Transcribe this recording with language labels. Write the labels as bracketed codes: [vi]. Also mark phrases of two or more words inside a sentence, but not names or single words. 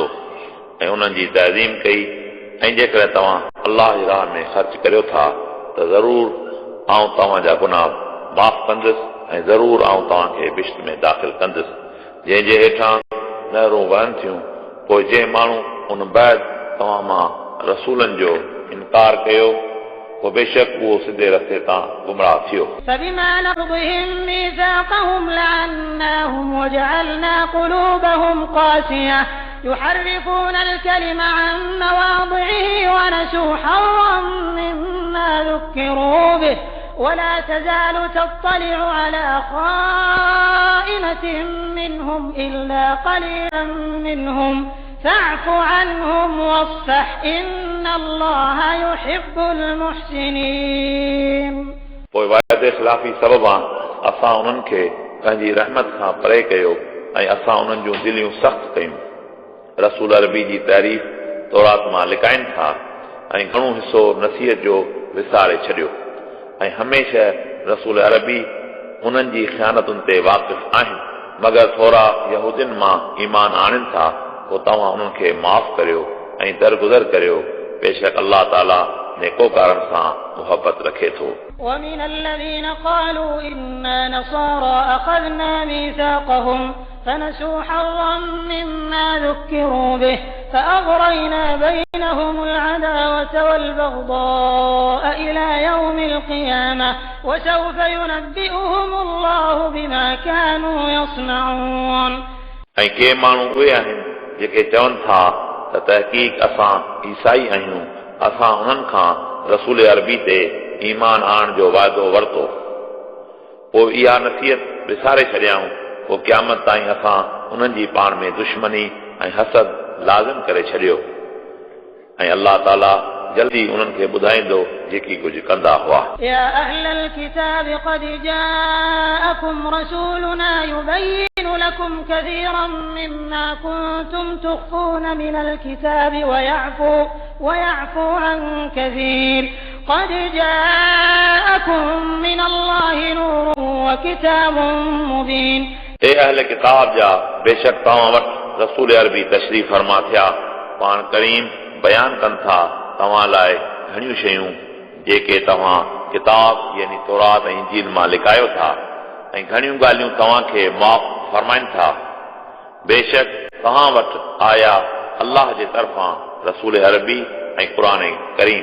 [sd] ऐं उन्हनि जी तहज़ीम कई ऐं जेकॾहिं तव्हां अल्लाह जी राह में ख़र्च करियो था त ज़रूर आऊं तव्हांजा गुनाह माफ़ कंदुसि ऐं ज़रूर आऊं तव्हांखे बिश्त में दाख़िल कंदुसि जंहिंजे हेठां नहरूं वहनि थियूं पोइ जंहिं माण्हू उन बैदि तव्हां मां रसूलनि जो इनकार कयो पोइ बेशक उहो सिधे रस्ते तां गुमराह थियो [ar] فبما نقضهم ميثاقهم لعناهم وجعلنا قلوبهم قاسية يحرفون الكلم عن مواضعه ونسوا حظا مما ذكروا به ولا تزال تطلع على خائنة منهم إلا قليلا منهم فاعف عنهم واصفح إن الله يحب المحسنين [sd] पोइ वाइदे ख़िलाफ़ी सबबां असां उन्हनि खे पंहिंजी रहमत खां परे कयो ऐं असां उन्हनि जूं दिलियूं सख़्त कयूं रसूल अरबी जी तारीफ़ तौरात मां लिकाइनि था ऐं घणो हिसो नसीहत जो विसारे छॾियो ऐं हमेशह रसूल अरबी उन्हनि जी ख़यानतुनि ते वाक़िफ़ आहिनि मगर थोरा यहूदियुनि मां ईमान आणनि था पोइ तव्हां उन्हनि खे माफ़ करियो ऐं दरगुज़र करियो बेशक अल्लाह ताला नेकोकारनि सां मुहबत रखे थो [ar] ومن الذين قالوا إنا نصارى أخذنا ميثاقهم فنسوا حظا مما ذكروا به فأغرينا بينهم العداوة والبغضاء إلى يوم القيامة وسوف ينبئهم الله بما كانوا يصنعون [sd] ऐं के माण्हू उहे आहिनि जेके चवनि था त तहक़ीक़ असां ईसाई आहियूं असां उन्हनि खां रसूल अरबी ते ईमान आणण जो वाइदो वरितो पोइ इहा नसीहत विसारे छॾियाऊं पोइ क़यामत ताईं असां उन्हनि जी पाण में दुश्मनी ऐं हसद लाज़िम करे छॾियो ऐं अल्लाह ताला जल्दी उन्हनि खे ॿुधाईंदो जेकी कुझु कंदा हुआ [ar] يا أهل الكتاب قد جاءكم رسولنا يبين لكم كثيرا مما كنتم تخفون من الكتاب ويعفو عن كثير قد جاءكم من الله نور وكتاب مبين [sd] اے اہل किताब जा बेशक तव्हां वटि रसूल अरबी तशरीफ़ फरमा थिया पाण करीम बयान कनि था तव्हां लाइ घणियूं शयूं जेके तव्हां किताब यानी तौरात ऐं इंजील मां लिकायो था ऐं घणियूं ॻाल्हियूं तव्हांखे माफ़ फरमाइनि था बेशक तव्हां वटि आया अल्लाह जे तरफ़ां रसूल अरबी ऐं क़ुरान करीम